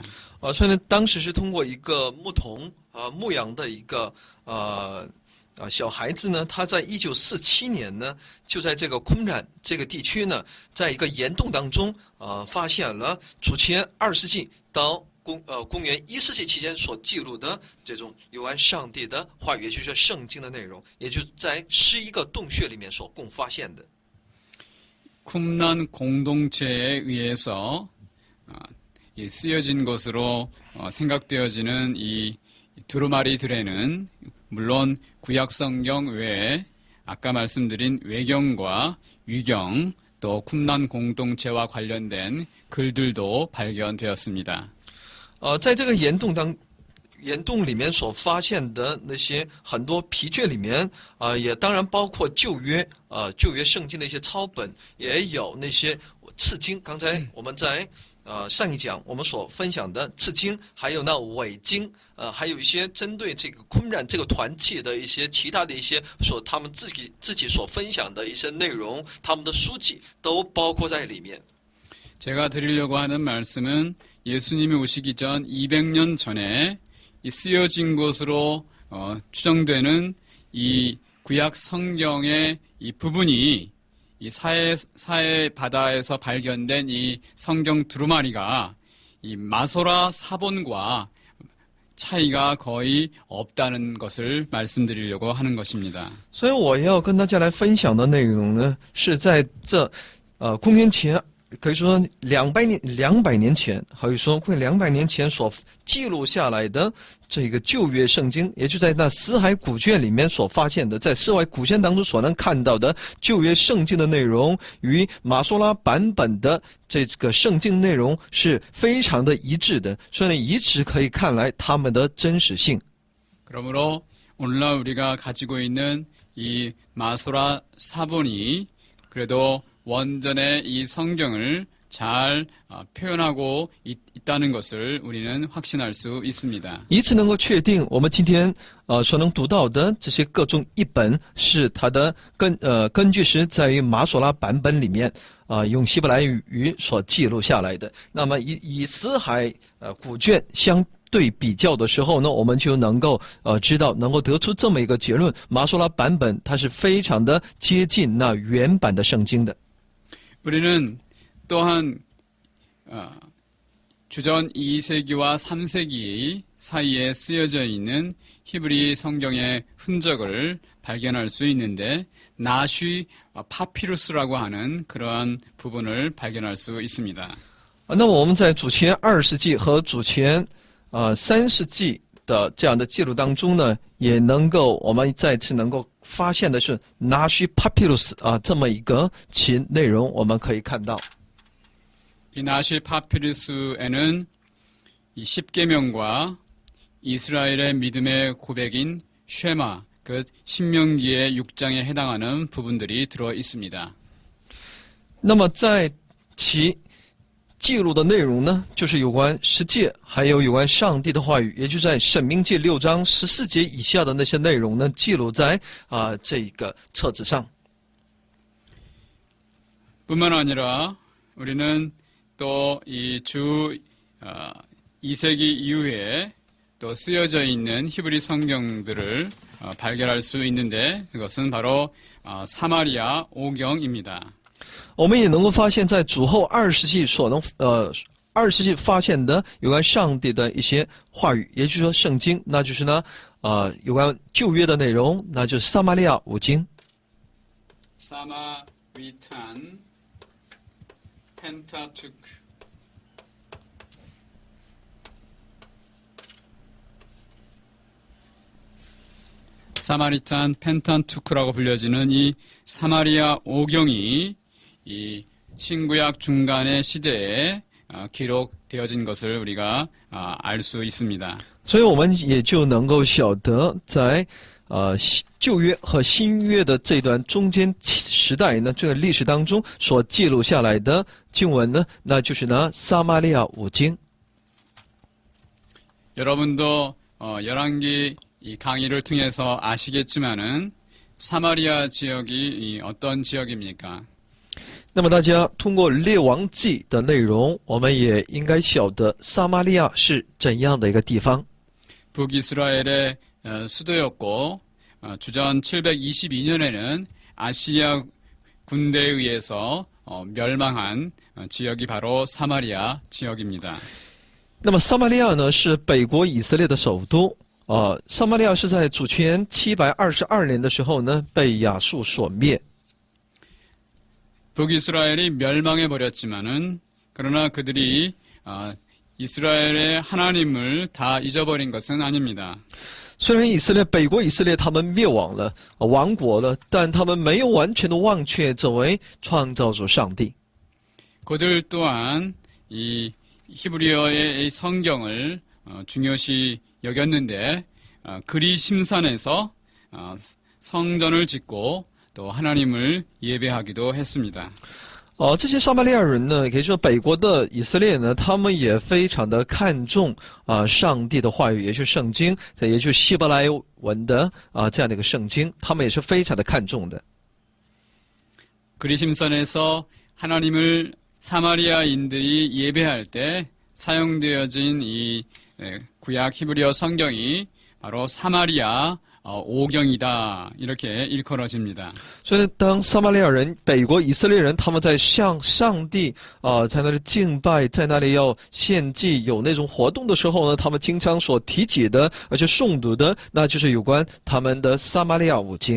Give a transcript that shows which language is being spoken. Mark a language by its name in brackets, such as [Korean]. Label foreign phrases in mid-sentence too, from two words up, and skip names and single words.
[Chinese] 所以呢，当时是通过一个牧童牧羊的一个小孩子呢，他在1947年呢，就在这个昆染这个地区呢，在一个岩洞当中发现了主前2世纪到公元1世纪期间所记录的这种有关上帝的话语，也就是圣经的内容，也就在11个洞穴里面所共发现的。 [Korean] 쿰란 공동체에 의해서 쓰여진 것으로 생각되어지는 이 두루마리들에는 물론 구약 성경 외에 아까 말씀드린 외경과 위경 또 쿰란 공동체와 관련된 글들도 발견되었습니다. [Chinese] 在这个岩洞里面所发现的那些很多皮卷里面也当然包括旧约圣经的一些抄本，也有那些次经。刚才我们在上一讲我们所分享的次经，还有那伪经，还有一些针对这个昆染这个团契的一些其他的一些他们自己所分享的一些内容，他们的书籍都包括在里面。 [Korean] 제가 드리려고 하는 말씀은 예수님이 오시기 전 200년 전에 쓰여진 것으로 추정되는 이 구약 성경의 이 부분이 이 사해 바다에서 발견된 이 성경 두루마리가 이 마소라 사본과 차이가 거의 없다는 것을 말씀드리려고 하는 것입니다. [Chinese] 所以我要跟大家来分享的内容呢，是在这公元前。可以说200年前，可以说快200年前所记录下来的这个旧约圣经，也就在那死海古卷里面所发现的，在死海古卷当中所能看到的旧约圣经的内容，与马索拉版本的这个圣经内容是非常的一致的，所以呢，以此可以看来它们的真实性。 [Korean] 그러므로 오늘날 우리가 가지고 있는 이 마소라 사본이 그래도 원전의 이 성경을 잘 표현하고 있다는 것을 우리는 확신할 수 있습니다. [Chinese] 以此能够确定，我们今天所能读到的这些各种译本是它的根据是在于马索拉版本里面用希伯来语所记录下来的。那么以死海古卷相对比较的时候呢，我们就能够知道，能够得出这么一个结论：马索拉版本它是非常的接近那原版的圣经的。 [Korean] 우리는 또한 주전 2세기와 3세기 사이에 쓰여져 있는 히브리 성경의 흔적을 발견할 수 있는데 나쉬 파피루스라고 하는 그러한 부분을 발견할 수 있습니다. [Chinese] 那么我们在主前2世纪和主前3世纪的这样的记录当中呢，也能够我们再次能够发现的是 Nashi Papyrus 这么一个其内容，我们可以看到。 [Korean] 이 나시 파피루스에는 이 십계명과 이스라엘의 믿음의 고백인 쉐마, 그 신명기의 6장에 해당하는 부분들이 들어 있습니다. [Chinese] 那么在其记录的内容呢，就是有关十诫，还有关上帝的话语，也就在申命记6章14节以下的那些内容呢，记录在这个册子上。 [Korean] 뿐만 아니라 우리는 또 이 주 2세기 이후에 또 쓰여져 있는 히브리 성경들을 발견할 수 있는데 그것은 바로 사마리아 오경입니다. [Chinese] 我们也能够发现，在主后2世纪2世纪发现的有关上帝的一些话语，也就是说圣经，那就是呢有关旧约的内容，那就是撒玛利亚5经。 [Korean] 사마리탄 펜타투크 사마리탄 펜타투크라고 불려지는 이 사마리아 오경이 이 신구약 중간의 시대에 기록되어진 것을 우리가 알 수 있습니다. [Chinese] 所以我们也就能够晓得，在旧约和新约的这段中间时代呢，这个历史当中所记录下来的经文呢，那就是呢撒玛利亚5经。 [Korean] 여러분도 열왕기 이 강의를 통해서 아시겠지만은 사마리아 지역이 어떤 지역입니까? [Chinese] 那么大家通过列王记的内容，我们也应该晓得撒玛利亚是怎样的一个地方。 [Korean] 북이스라엘의 수도였고 주전 722년에는 아시리아 군대에 의해서 멸망한 지역이 바로 사마리아 지역입니다. [Chinese] 那么撒玛利亚呢是北国以色列的首都。撒玛利亚是在主前722年的时候呢被亚述所灭。 [Korean] 북이스라엘이 멸망해버렸지만은 그러나 그들이 이스라엘의 하나님을 다 잊어버린 것은 아닙니다. [Chinese] 虽然北国以色列他们灭亡了，亡国了，但他们没有完全的忘却这位创造主上帝。 [Korean] 그들 또한 이 히브리어의 이 성경을 중요시 여겼는데 그리심산에서 성전을 짓고 또 하나님을 예배하기도 했습니다. [Chinese] 这些撒玛利亚人呢，可以说北国的以色列呢，他们也非常的看重上帝的话语，也就是圣经，也就是希伯来文的这样的一个圣经，他们也是非常的看重的。 [Korean] 그리심산에서 하나님을 사마리아인들이 예배할 때 사용되어진 이 구약 히브리어 성경이 바로 사마리아 오경이다 이렇게 일컬어집니다. [Chinese] 所以呢，当撒玛利亚人、北国以色列人他们在向上帝在那里敬拜，在那里要献祭，有那种活动的时候呢，他们经常所提起的，而且诵读的，那就是有关他们的撒玛利亚五经。